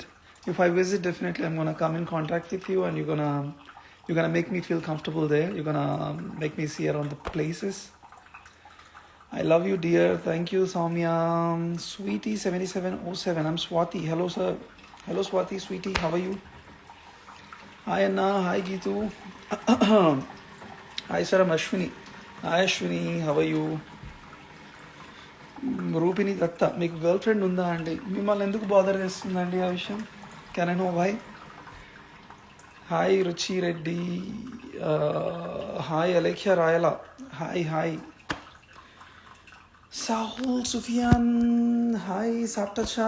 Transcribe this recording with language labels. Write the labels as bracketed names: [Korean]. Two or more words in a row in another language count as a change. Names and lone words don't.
[English] If I visit, definitely I'm gonna come in contact with you, and you're gonna make me feel comfortable there. You're gonna make me see around the places. I love you, dear. Thank you, Soumya. Sweetie 7707. I'm Swati. Hello, sir. Hello, Swati. Sweetie, how are you? Hi, Anna. Hi, Gitu. Hi, sir. I'm Ashwini. Hi, Ashwini. How are you? Rupini Datta. [Telugu] మీకు [English] girl friend [Telugu] ఉందా అండి? మిమ్మల్ని ఎందుకు బాదర్ చేస్తుందండి ఆ విషయం? [English] Can I know why? Hi రుచి రెడ్డి. హాయ్ అలేఖ్య రాయల. హాయ్. Sahul Sufyan. Hi Saptacha.